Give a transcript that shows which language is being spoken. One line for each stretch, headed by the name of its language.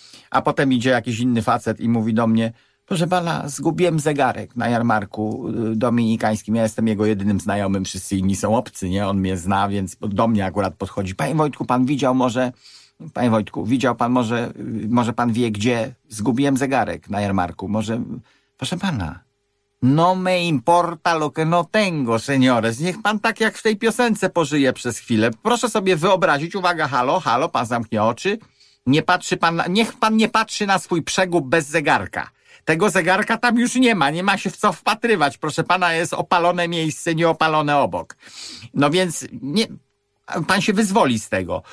Polish: A potem idzie jakiś inny facet i mówi do mnie: proszę pana, zgubiłem zegarek na jarmarku dominikańskim. Ja jestem jego jedynym znajomym, wszyscy inni są obcy, nie? On mnie zna, więc do mnie akurat podchodzi. Panie Wojtku, pan widział może... Panie Wojtku, widział pan może... Może pan wie, gdzie zgubiłem zegarek na jarmarku? Może... Proszę pana...
Spanish: No me importa lo que no tengo, señores.
Polish: Niech pan tak jak w tej piosence pożyje przez chwilę. Proszę sobie wyobrazić... Uwaga, halo, halo, pan zamknie oczy. Nie patrzy pan... Na, niech pan nie patrzy na swój przegub bez zegarka. Tego zegarka tam już nie ma, nie ma się w co wpatrywać. Proszę pana, jest opalone miejsce, nieopalone obok. No więc nie, pan się wyzwoli z tego.